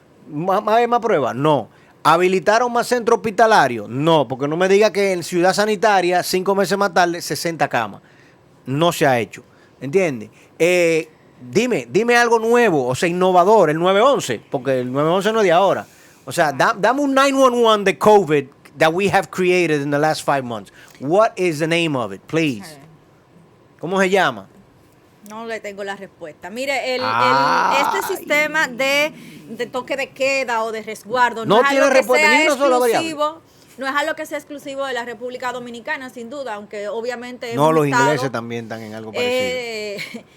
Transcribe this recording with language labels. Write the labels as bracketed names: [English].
[Spanish] ¿Más pruebas? No. ¿Habilitaron más centros hospitalarios? No, porque no me diga que en Ciudad Sanitaria, 5 meses más tarde, 60 camas. No se ha hecho. ¿Entiendes? Dime algo nuevo, o sea, innovador, el 911, porque el 911 no es de ahora. O sea, dame un 911 de COVID [English] that we have created in the last 5 months. What is the name of it, please? [Spanish] ¿Cómo se llama? No le tengo la respuesta. Mire, este sistema de toque de queda o de resguardo no es algo que sea exclusivo. No es algo que sea exclusivo de la República Dominicana, sin duda, aunque obviamente no, los ingleses también están en algo parecido.